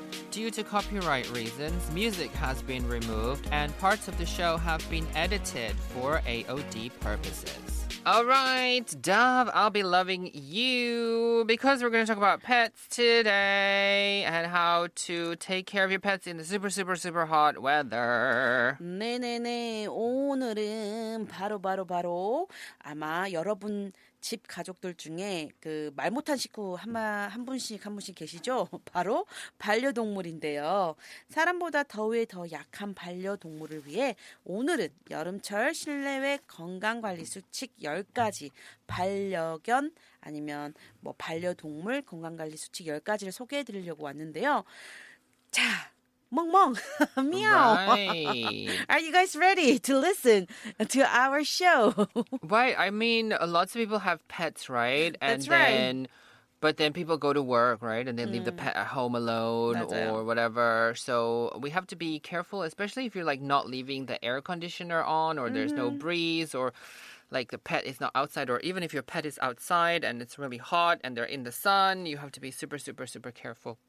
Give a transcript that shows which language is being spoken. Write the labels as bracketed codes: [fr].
[en] Due to copyright reasons, music has been removed and parts of the show have been edited for AOD purposes. All right, Dove, I'll be loving you because we're going to talk about pets today and how to take care of your pets in the super, super, super hot weather. [ko] 네네네. 오늘은 바로 아마 여러분 집 가족들 중에 그 말 못한 식구 한 분씩 계시죠? 바로 반려동물인데요. 사람보다 더위에 더 약한 반려동물을 위해 오늘은 여름철 실내외 건강관리 수칙 10가지 반려견 아니면 뭐 반려동물 건강관리 수칙 10가지를 소개해 드리려고 왔는데요. 자, 멍멍, meow. [en] Right. Are you guys ready to listen to our show? Right. I mean, lots of people have pets, right? And That's right. then, but then people go to work, right? And they leave the pet at home alone [ko] 맞아요. [en] or whatever. So we have to be careful, especially if you're like not leaving the air conditioner on or there's no breeze or like the pet is not outside, or even if your pet is outside and it's really hot and they're in the sun, you have to be super, super, super careful